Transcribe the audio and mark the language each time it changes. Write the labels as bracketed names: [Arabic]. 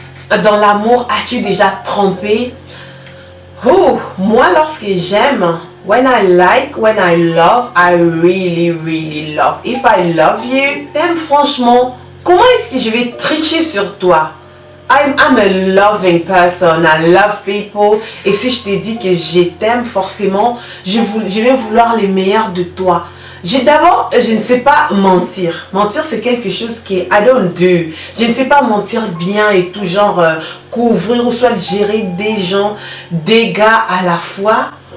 [French] Dans l'amour, as-tu déjà trompé? Oh, moi, lorsque j'aime, [English] when I like, when I love, I really, really love. If I love you, [French] t'aimes franchement, comment est-ce que je vais tricher sur toi? [English] I'm a loving person, I love people. [French] Et si je te dis que je t'aime, forcément, je vais vouloir les meilleurs de toi. D'abord, je ne sais pas mentir. Mentir, c'est quelque chose qui est [English] I don't do. [French] Je ne sais pas mentir bien et tout, genre couvrir ou soit gérer des gens, des gars à la fois.